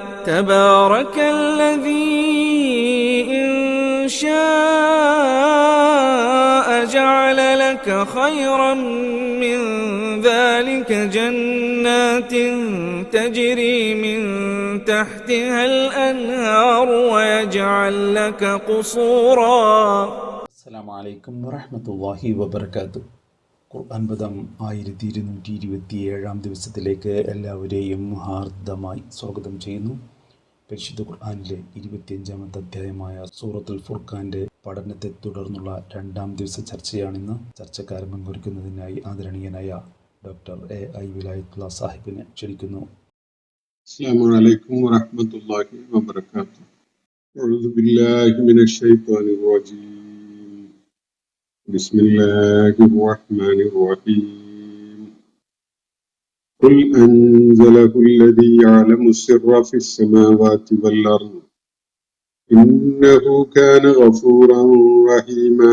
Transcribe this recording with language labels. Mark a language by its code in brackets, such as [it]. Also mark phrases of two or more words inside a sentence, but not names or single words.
[ar] تبارك الذي إن شاء جعل لك خيرا من ذلك جنات تجري من تحتها الأنهار ويجعل لك قصورا. السلام عليكم ورحمة الله وبركاته. [ml] ഖുർആൻ പദം 1227 ദിവസത്തിലേക്ക് എല്ലാവരെയും ഹാർദമായി സ്വാഗതം ചെയ്യുന്നു. പരിശുദ്ധ ഖുർആനിലെ 25-ാമത്തെ അധ്യായമായ സൂറത്തുൽ ഫുർഖാന്റെ പഠനത്തെ തുടർന്നുള്ള 2-ാം ദിവസ ചർച്ചയാണിന്ന്. ചർച്ചക്കാരൻ പങ്കെടുക്കുന്നതിനായി ആദരണീയനായ ഡോക്ടർ എ.ഐ. വിലായത്തുള്ള സാഹിബിനെ ക്ഷണിക്കുന്നു. [ar] السلام عليكم ورحمة الله وبركاته. أعوذ بالله من الشيطان الرجيم. بسم الله الرحمن الرحيم. قل أنزله الذي يعلم السر في السماوات والأرض إنه كان غفورا رحيما.